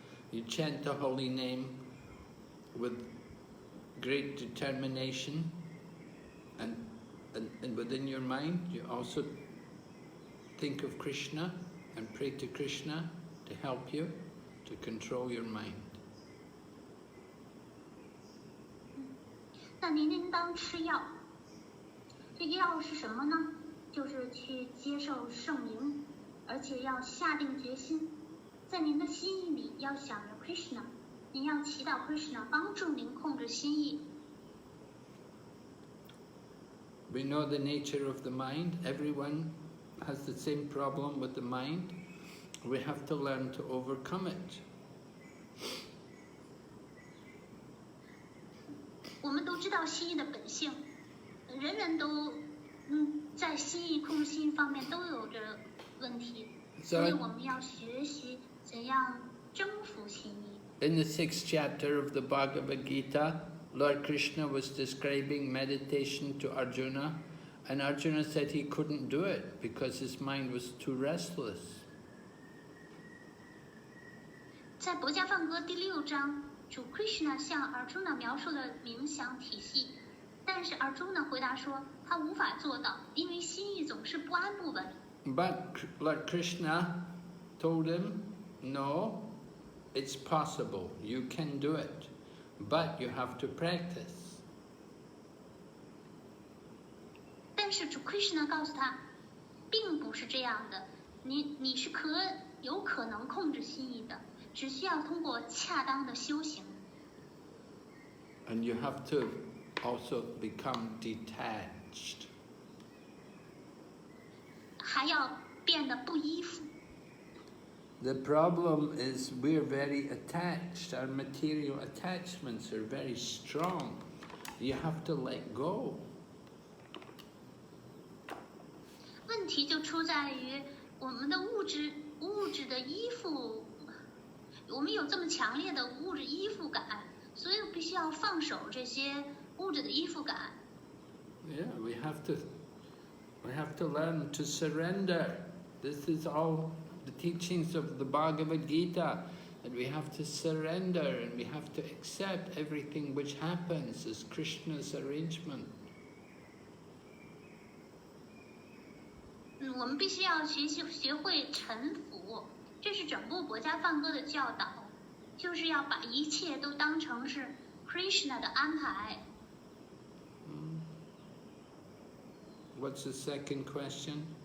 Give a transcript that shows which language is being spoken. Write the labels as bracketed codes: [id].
[en] You chant the holy name with great determination, and within your mind you also think of Krishna and pray to Krishna to help you to control your mind. [zh] 那您应当吃药，这个药是什么呢？就是去接受圣灵，而且要下定决心，在您的心意里要想着 Krishna， 您要祈祷 Krishna 帮助您控制心意。 [en] We know the nature of the mind. Everyone has the same problem with the mind. We have to learn to overcome it. [zh] 我们都知道心意的本性，人人都在心意控制心意方面都有着问题，所以我们要学习怎样征服心意。 [en] In the 6th chapter of the Bhagavad Gita, Lord Krishna was describing meditation to Arjuna, and Arjuna said he couldn't do it because his mind was too restless. [zh] 在《薄伽梵歌》第6章，主 Krishna 向 Arjuna 描述了冥想体系，但是 Arjuna 回答说他无法做到，因为心意总是不安不稳。 [en] But Lord Krishna told him, no, it's possible, you can do it, but you have to practice. [zh] 但是主 Krishna 告诉他，并不是这样的，你是有可能控制心意的，只需要通过恰当的修行。 [en] And you have to also become detached. [zh] 还要变得不依附。 [en] The problem is we're very attached. Our material attachments are very strong. You have to let go. [zh] 问题就出在于我们的物质的依附，我们有这么强烈的物质依附感，所以必须要放手这些物质的依附感。 [en] Yeah, we have to learn to surrender. This is all the teachings of the Bhagavad Gita, that we have to surrender and we have to accept everything which happens as Krishna's arrangement. [zh] 我们必须要学会臣服，这是整部薄伽梵歌的教导，就是要把一切都当成是 Krishna 的安排。 [en] What's the second question?